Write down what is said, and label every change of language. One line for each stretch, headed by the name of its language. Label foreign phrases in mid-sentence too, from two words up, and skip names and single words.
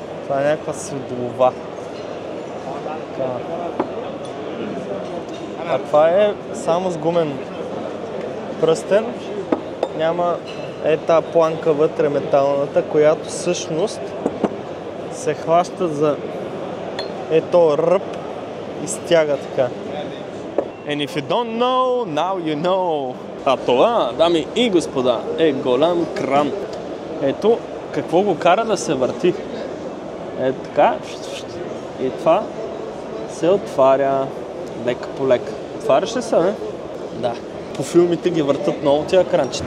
Bulgarian: Това е някаква светлова. А това е само с гумен пръстен. Няма тази планка вътре металната, която всъщност се хваща за ето ръб и стяга така.
English: And if you don't know, now you know.
Bulgarian: А това, дами и господа, е голям кран. Ето какво го кара да се върти. Е така. И това се отваря лека по лека. Отваряш ли се, бе? Да. По филмите ги въртат много тия кранчета.